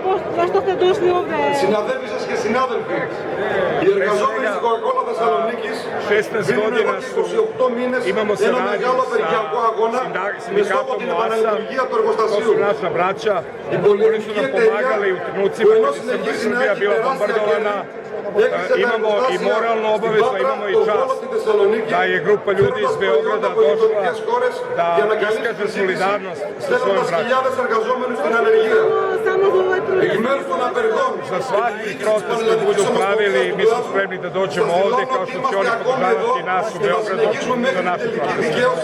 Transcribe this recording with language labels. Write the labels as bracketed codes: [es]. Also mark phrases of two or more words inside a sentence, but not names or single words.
[el] Συναδέλφοι σας και συνάδελφοι, οι εργαζόμενοι της Coca-Cola Θεσσαλονίκης μείνουν εδώ και 28 μήνες ένα μεγάλο απεργιακό αγώνα με στόχο την επαναλειτουργία του εργοστασίου. Η πολυεθνική εταιρεία που ενώ συνεχίζει να έχει τεράστια κέρδη, [sr] imamo i moralnu obavezu, imamo i čast da je grupa ljudi iz Beograda došla da iskaže solidarnost sa svojom braćom. Za svaki protest da budu pravili, mi smo spremni da dođemo ovde kao što će oni podržavati nas u Beogradu za naše proteste.